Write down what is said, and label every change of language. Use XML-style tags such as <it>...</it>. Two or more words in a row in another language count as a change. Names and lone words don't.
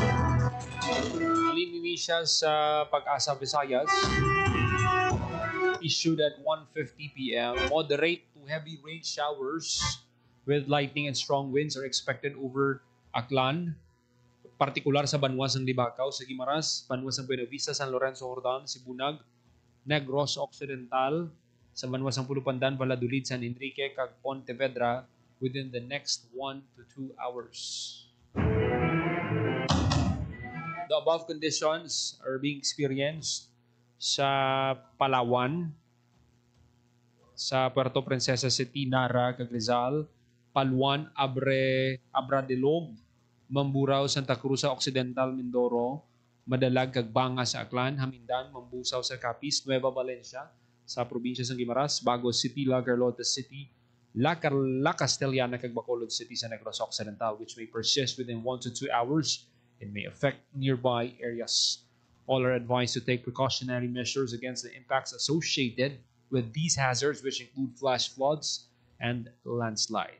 <hil>Alin siya sa Pag-asa Visayas.</hil> <en>Issued at 1:50 p.m. Moderate to heavy rain showers with lightning and strong winds are expected over Aklan,</en> <hil>partikular sa Banwas ng Libakaw,</hil> <en>sa Guimaras,</en> <hil>Banwas ng Buena Vista,</hil> <en>San Lorenzo Hordan, Sibunag, Negros Occidental,</en> <hil>sa Banwas ng Pulupandan,</hil> <en>Valladolid, San Enrique, kag Pontevedra within the next 1 to 2 hours. The above conditions are being experienced sa Palawan, sa Puerto Princesa City, Nara, Rizal, Paluan, Abradilog, Mamburao, Santa Cruz, Occidental, Mindoro, Madalag, Banga sa Aklan, Hamindan, Mambusaw sa Capiz, Nueva Valencia,</en> <hil>sa probinsya ng Guimaras,</hil> <en>Bagos City, La Carlota City, La Castellana, Bacolod City sa Negros Occidental, which may persist within 1 to 2 hours and may affect nearby areas. All are advised to take precautionary measures against the impacts associated with these hazards, which include flash floods and landslides.</en>